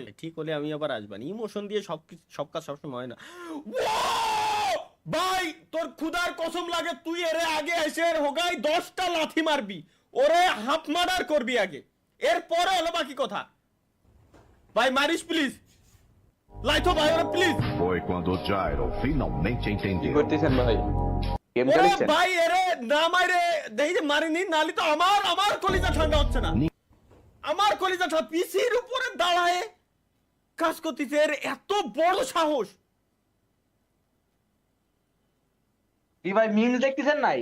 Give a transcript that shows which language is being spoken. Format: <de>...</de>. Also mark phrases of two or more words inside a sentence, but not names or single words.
<bn>ঠিক হলে আমি আবার আসবানি। ইমোশন দিয়ে সব কাজ সবসময় হয় না। ভাই তোর খুদার কসম লাগে, তুই এর আগে এসে হোগাই 10টা লাথি মারবি, ওরে</bn> <en>half murder</en> <bn>করবি আগে, এরপরে হলো বাকি কথা। ভাই মারিস প্লিজ, লাইথো ভাই ওরে প্লিজ।</bn> <pt>Foi quando o Gyro finalmente entendeu.</pt> <bn>ওরে ভাই এরে না মারে দেখি যে মারিনি, নালি তো আমার কলিজা ঠান্ডা হচ্ছে না। আমার কলিজা ঠান্ডা, পিসির উপরে দাঁড়ায় কাজ করতেছে। এর এত বড় সাহস। কি ভাই মিম দেখতেছেন নাই?</bn>